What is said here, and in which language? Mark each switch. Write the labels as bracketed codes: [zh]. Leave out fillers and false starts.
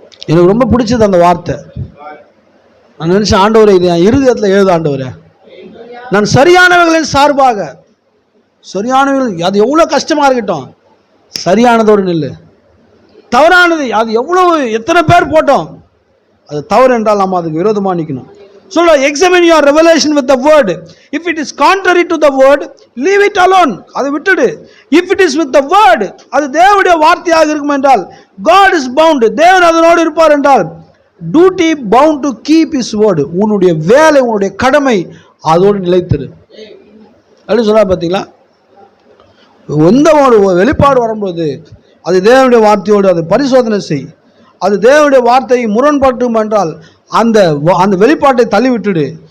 [ta] எனக்கு ரொம்ப பிடிச்சது அந்த வார்த்தை. நான் நினைச்சேன், ஆண்டவரே இது என் இருதயத்தில் எழுத ஆண்டவரே, நான் சரியானவைகளின் சார்பாக, சரியானவைகள் அது எவ்வளோ கஷ்டமா இருக்கட்டும், சரியானதோடு நில்லு. தவறானது அது எவ்வளவு எத்தனை பேர் போட்டோம், அது தவறு என்றால் நம்ம அதுக்கு விரோதமாக நிற்கணும். சொல்ல, [en] examine your revelation with the word. If it is contrary to the word, leave it alone. [ta] அதை விட்டுடு. [en] If it is with the word, [ta] அது தேவனுடைய வார்த்தையாக இருக்கும் என்றால், [en] God is bound, [ta] தேவன் அதனோடு இருப்பார் என்றால், [en] duty bound to keep his word. [ta] உன்னுடைய வேலை, உன்னுடைய கடமை அதோடு நிலைத்திரு. அப்படி சொல்ல பார்த்தீங்களா? எந்த ஒரு வெளிப்பாடு வரும்போது அது தேவனுடைய வார்த்தையோடு அதை பரிசோதனை செய். அது தேவனுடைய வார்த்தையை முரண்பட்டும் என்றால் அந்த அந்த வெளிப்பாட்டை தள்ளிவிட்டுடு.